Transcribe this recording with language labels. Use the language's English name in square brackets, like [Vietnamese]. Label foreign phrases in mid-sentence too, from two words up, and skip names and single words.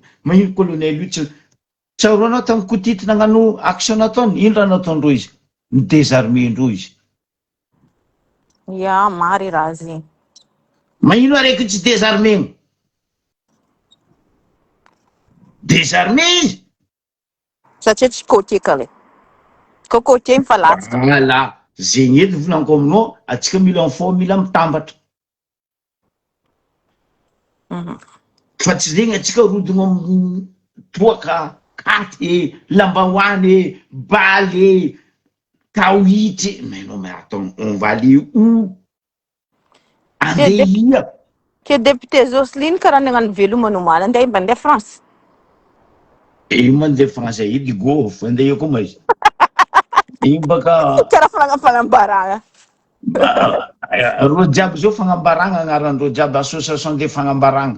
[Malagasy] Magnino colonel io tsy tsaroanao tamin'ny kotity nagnano action nataony, ino raha nataondreo izy? Midésarmé-ndreo izy. Ya, mary raha zegny. Magnino araiky tsy désarmé? Désarmé izy. Satria tsy côté kale. Ko côté mifalatsaka. Voilà, zegny edy volaniko aminao, atsika mila mifao mila mitambatra. Fa tsy zegny atsika rodogno toaka, katy, lambahoany, baly, kawitry. [French] Mais non mais attends, on va aller où? [Malagasy] Andeha. Ke député Jocelyne karaha nagnano velomano omaly andeha mba andeha France. Mandeha France edy go, fa andeha koa ma izy. Igny baka Karaha fagnambaragna. ro jiaby zao fagnambaragna agnarandreo jiaby, [French] association de [Malagasy] fagnambaragna.